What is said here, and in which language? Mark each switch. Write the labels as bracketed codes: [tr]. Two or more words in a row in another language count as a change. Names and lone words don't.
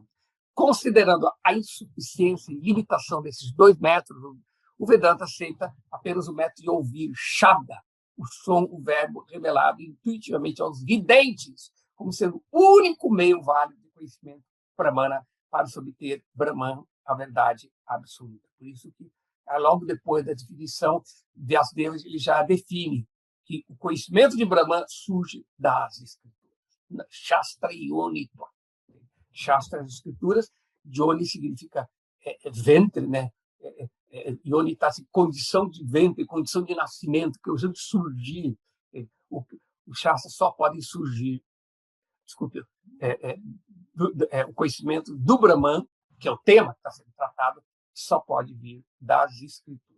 [pt] Considerando a insuficiência e limitação desses dois métodos, o Vedanta aceita apenas o método de ouvir, Shabda, o som, o verbo revelado intuitivamente aos videntes, como sendo o único meio válido de conhecimento Brahmana para se obter Brahman, a verdade absoluta. Por isso que, logo depois da definição de Vyasadeva, ele já define que o conhecimento de Brahman surge das escrituras. [sa] Shastra Yonitva. Shastra, [pt] as escrituras. Yoni significa ventre, né? Yoni está assim, condição de ventre, condição de nascimento, que usando surgir. Os Shastras só podem surgir, desculpe, o conhecimento do Brahman, que é o tema que está sendo tratado, só pode vir das escrituras.